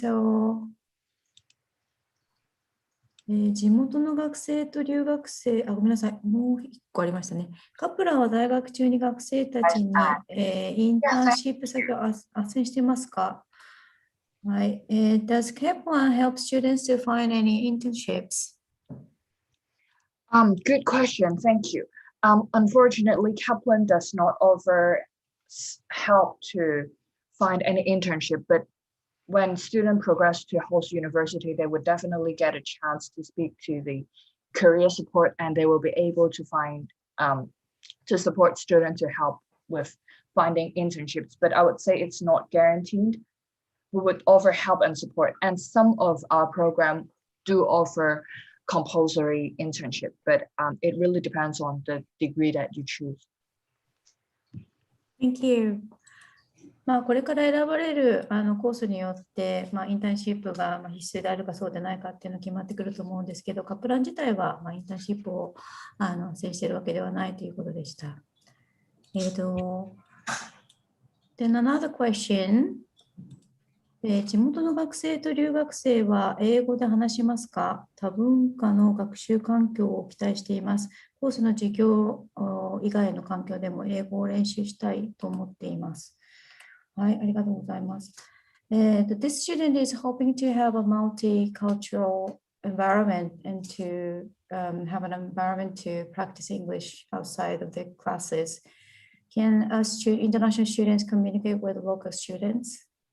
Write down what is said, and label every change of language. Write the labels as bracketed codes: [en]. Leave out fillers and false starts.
[ja] So, 地元の学生と留学生、ごめんなさい、もう一個ありましたね。カプランは在学中に学生たちに、インターンシップ先を斡旋していますか？はい。 [en] Does Kaplan help students to find any internships? Good question. Thank you. Unfortunately, Kaplan does not offer help to find any internship, but when students progress to host university, they would definitely get a chance to speak to the career support, and they will be able to find to support students to help with finding internships. But I would say it's not guaranteed. We would offer help and support, and some of our program do offer compulsory internship, but it really depends on the degree that you choose. Thank you. [ja] これから選ばれるコースによって、インターンシップが必須であるかそうでないかっていうのが決まってくると思うんですけど、カプラン自体はインターンシップを斡旋しているわけではないということでした。 [en] Then another question. [ja] 地元の学生と留学生は英語で話しますか？多文化の学習環境を期待しています。コースの授業以外の環境でも英語を練習したいと思っています。はい、ありがとうございます。 [en] This student is hoping to have a multicultural environment and to have an environment to practice English outside of the classes. Can international students communicate with local students?